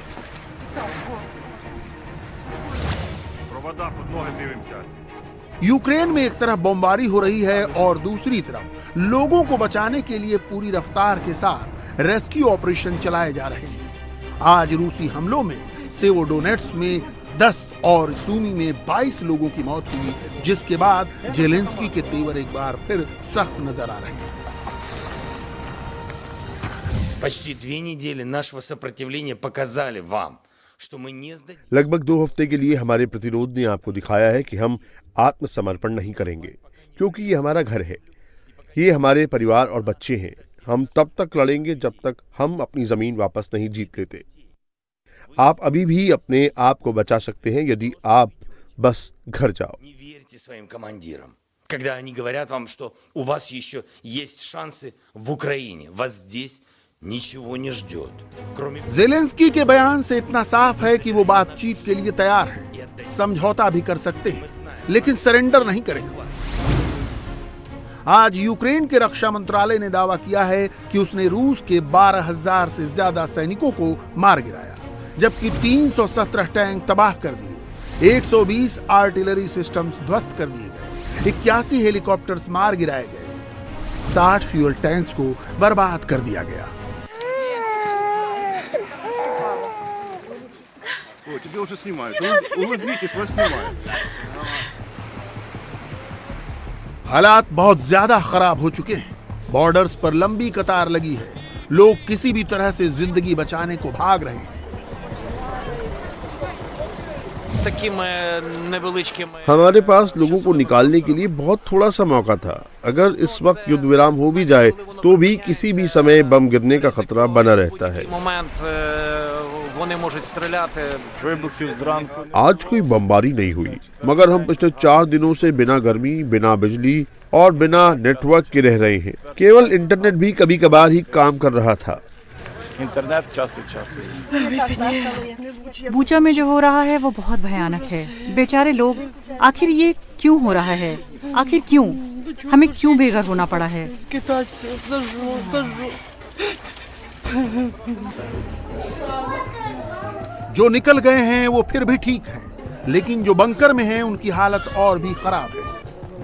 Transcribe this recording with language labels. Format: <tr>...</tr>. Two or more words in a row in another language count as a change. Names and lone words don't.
<hi>यूक्रेन में एक तरफ बमबारी हो रही है और दूसरी तरफ लोगों को बचाने के लिए पूरी रफ्तार के साथ रेस्क्यू ऑपरेशन चलाए जा रहे हैं। आज रूसी हमलों में सेवोडोनेट्स में 10 और सूमी में 22 लोगों की मौत हुई, जिसके बाद जेलेंस्की के तेवर एक बार फिर सख्त नजर आ रहे हैं।</hi> <ru>Почти 2 недели нашего сопротивления показали вам, что мы не сдадим.</ru> <hi>लगभग 2 हफ्ते के लिए हमारे प्रतिरोध ने आपको दिखाया है कि हम आत्मसमर्पण नहीं करेंगे, क्योंकि ये हमारा घर है। ये हमारे परिवार और बच्चे हैं। हम तब तक लड़ेंगे जब तक हम अपनी जमीन वापस नहीं जीत लेते। आप अभी भी अपने आप को बचा सकते हैं यदि आप बस घर जाओ।</hi> <ru>Не верьте своим командирам, когда они говорят вам, что у вас еще есть шансы в Украине. Вас здесь ничего не ждет, кроме...</ru> <hi>जेलेंस्की के बयान से इतना साफ है कि वो बातचीत के लिए तैयार हैं, समझौता भी कर सकते हैं, लेकिन सरेंडर नहीं करेंगे। आज यूक्रेन के रक्षा मंत्रालय ने दावा किया है कि उसने रूस के 12,000 से ज्यादा सैनिकों को मार गिराया, जबकि 317 टैंक तबाह कर दिए, 120</hi> <en>artillery systems</en> <hi>ध्वस्त कर दिए गए, 81 हेलीकॉप्टर्स मार गिराए गए, 60</hi> <en>fuel tanks</en> <hi>को बर्बाद कर दिया गया।</hi> <ru>Тебе уже снимают. Улыбнитесь, вас снимают.</ru> <hi>हालात बहुत ज्यादा खराब हो चुके हैं। बॉर्डर्स पर लंबी कतार लगी है। लोग किसी भी तरह से जिंदगी बचाने को भाग रहे हैं। हमारे पास लोगों को निकालने के लिए बहुत थोड़ा सा मौका था। अगर इस वक्त युद्ध विराम हो भी जाए तो भी किसी भी समय बम गिरने का खतरा बना रहता है। आज कोई बमबारी नहीं हुई, मगर हम पिछले 4 दिनों से बिना गर्मी, बिना बिजली और बिना नेटवर्क के रह रहे हैं। केवल इंटरनेट भी कभी कभार ही काम कर रहा था।</hi> <uk>Интернет час від часу.</uk> <hi>बूचा में जो हो रहा है वो बहुत भयानक है। बेचारे लोग, आखिर ये क्यों हो रहा है? आखिर क्यों? हमें क्यों बेघर होना पड़ा है? जो निकल गए हैं वो फिर भी ठीक हैं, लेकिन जो बंकर में हैं उनकी हालत और भी खराब है।</hi>